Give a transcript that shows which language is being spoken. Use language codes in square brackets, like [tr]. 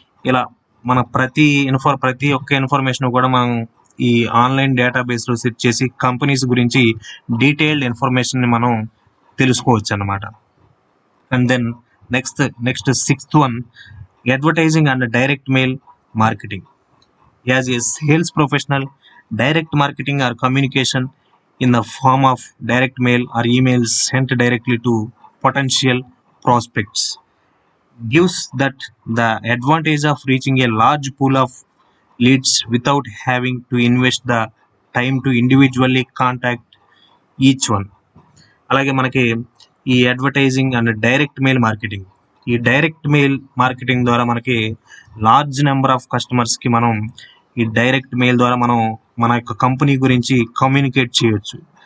[te] ఇలా మన ప్రతి ఒక్క ఇన్ఫర్మేషన్ కూడా మనం ఈ ఆన్లైన్ డేటాబేస్లో సెట్ చేసి కంపెనీస్ గురించి డీటెయిల్డ్ ఇన్ఫర్మేషన్ని మనం తెలుసుకోవచ్చు అన్నమాట. [en] And then next sixth one, advertising and direct mail marketing. As a sales professional, direct marketing or communication in the form of direct mail or emails sent directly to potential prospects gives that the advantage of reaching a large pool of leads without having to invest the time to individually contact each one. [te] అలాగే మనకి ఈ advertising and direct mail marketing, ఈ direct mail marketing ద్వారా మనకి large number of కస్టమర్స్కి మనం ఈ direct mail ద్వారా మనం మన యొక్క కంపెనీ గురించి కమ్యూనికేట్ చేయొచ్చు.